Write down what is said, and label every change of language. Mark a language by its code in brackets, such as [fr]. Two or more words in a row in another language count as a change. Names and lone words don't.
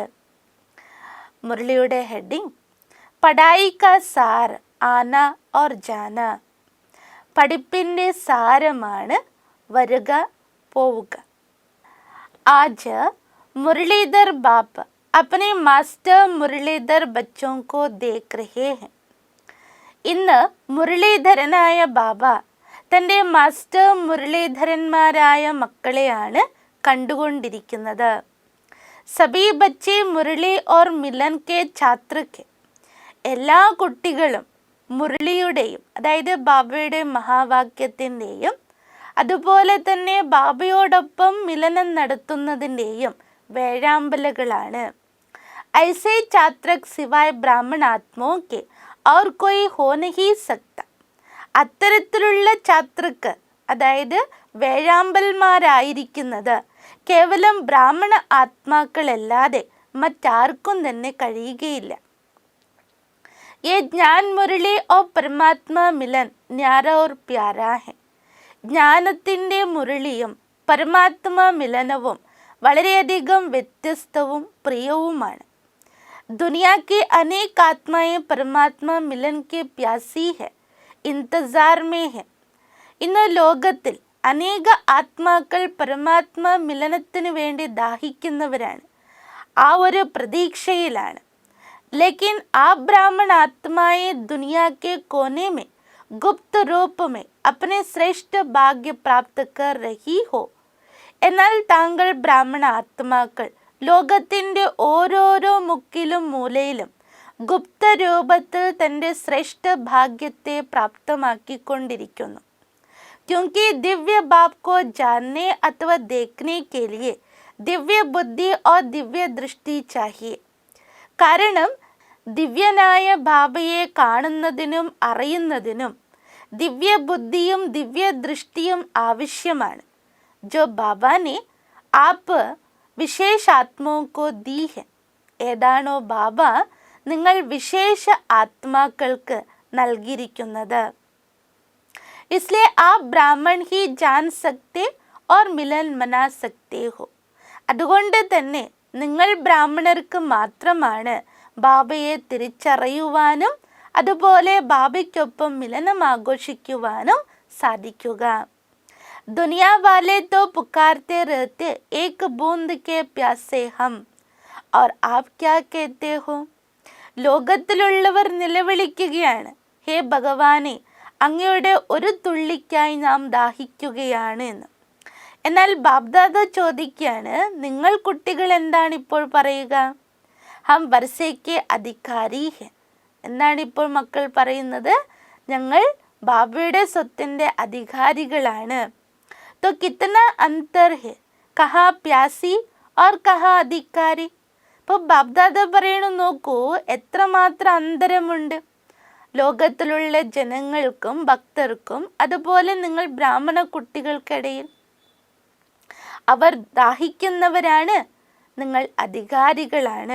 [ml] മുരളിയുടെ ഹെഡിങ് [hi] पढ़ाई का सार आना और जाना. [ml] പഠിപ്പിൻ്റെ സാരമാണ് വരുക പോവുക. [hi] आज मुरलीधर बाप अपने मास्टर मुरलीधर बच्चों को देख रहे हैं. [ml] ഇന്ന് മുരളീധരനായ ബാബ തൻ്റെ മാസ്റ്റർ മുരളീധരന്മാരായ മക്കളെയാണ് കണ്ടുകൊണ്ടിരിക്കുന്നത്. [hi] सभी बच्चे मुरली और मिलन के छात्रक. [ml] എല്ലാ കുട്ടികളും മുരളിയുടെയും അതായത് ബാബയുടെ മഹാവാക്യത്തിൻ്റെയും അതുപോലെ തന്നെ ബാബയോടൊപ്പം മിലനം നടത്തുന്നതിൻ്റെയും വേഴാമ്പലുകളാണ്. [hi] ऐसे छात्रक सिवाय ब्राह्मण आत्माओं के और कोई हो नहीं सकता. [ml] അത്തരത്തിലുള്ള ഛാത്രക്ക് അതായത് വേഴാമ്പൽമാരായിരിക്കുന്നത് കേവലം ബ്രാഹ്മണ ആത്മാക്കളല്ലാതെ മറ്റാർക്കും തന്നെ കഴിയുകയില്ല. [hi] ये ज्ञान मुरली और परमात्मा मिलन न्यारा और प्यारा है. [ml] ജ്ഞാനത്തിൻ്റെ മുരളിയും പരമാത്മാ മിലനവും വളരെയധികം വ്യത്യസ്തവും പ്രിയവുമാണ്. [hi] दुनिया की अनेक आत्माएं परमात्मा मिलन के प्यासी है, इंतजार में है. [ml] ഇന്ന് ലോകത്തിൽ അനേക ആത്മാക്കൾ പരമാത്മാ മിലനത്തിന് വേണ്ടി ദാഹിക്കുന്നവരാണ്, ആ ഒരു പ്രതീക്ഷയിലാണ്. [hi] लेकिन आप ब्राह्मण आत्माएं दुनिया के कोने में गुप्त रूप में अपने श्रेष्ठ भाग्य प्राप्त कर रही हो. [ml] എന്നാൽ താങ്കൾ ബ്രാഹ്മണ ആത്മാക്കൾ ലോകത്തിൻ്റെ ഓരോരോ മുക്കിലും മൂലയിലും ഗുപ്തരൂപത്തിൽ തൻ്റെ ശ്രേഷ്ഠ ഭാഗ്യത്തെ പ്രാപ്തമാക്കിക്കൊണ്ടിരിക്കുന്നു. [hi] क्योंकि दिव्य बाप को जानने अथवा देखने के लिए दिव्य बुद्धि और दिव्य दृष्टि चाहिए. [ml] കാരണം ദിവ്യനായ ബാബയെ കാണുന്നതിനും അറിയുന്നതിനും ദിവ്യ ബുദ്ധിയും ദിവ്യ ദൃഷ്ടിയും ആവശ്യമാണ്. [hi] जो बाबा ने आप विशेष आत्माओं को दी है. [ml] ഏതാണോ ബാബ നിങ്ങൾ വിശേഷ ആത്മാക്കൾക്ക് നൽകിയിരിക്കുന്നത്. [hi] इसलिए आप ब्राह्मण ही जान सकते और मिलन मना सकते हो. [ml] അതുകൊണ്ട് തന്നെ നിങ്ങൾ ബ്രാഹ്മണർക്ക് മാത്രമാണ് ബാബയെ തിരിച്ചറിയുവാനും അതുപോലെ ബാബയ്ക്കൊപ്പം മിലനം ആഘോഷിക്കുവാനും സാധിക്കുക. [hi] दुनिया वाले तो पुकारते रहते एक बूंद के प्यासे हम, और आप क्या कहते हो. [ml] ലോകത്തിലുള്ളവർ നിലവിളിക്കുകയാണ്, ഹേ ഭഗവാനെ അങ്ങയുടെ ഒരു തുള്ളിക്കായി നാം ദാഹിക്കുകയാണ് എന്ന്. എന്നാൽ ബാബ്ദാദ ചോദിക്കുകയാണ്, നിങ്ങൾ കുട്ടികൾ എന്താണ് ഇപ്പോൾ പറയുക. [hi] हम वर्से के अधिकारी हैं. [ml] എന്താണ് ഇപ്പോൾ മക്കൾ പറയുന്നത്? ഞങ്ങൾ ബാബയുടെ സ്വത്തിൻ്റെ അധികാരികളാണ്. [hi] तो कितना अंतर है, कहाँ प्यासी और कहाँ अधिकारी. [ml] ഇപ്പോൾ ബാബ്ദാദ പറയണു, നോക്കൂ എത്രമാത്രം അന്തരമുണ്ട് ലോകത്തിലുള്ള ജനങ്ങൾക്കും ഭക്തർക്കും അതുപോലെ നിങ്ങൾ ബ്രാഹ്മണ കുട്ടികൾക്കിടയിൽ. അവർ ദാഹിക്കുന്നവരാണ്, നിങ്ങൾ അധികാരികളാണ്.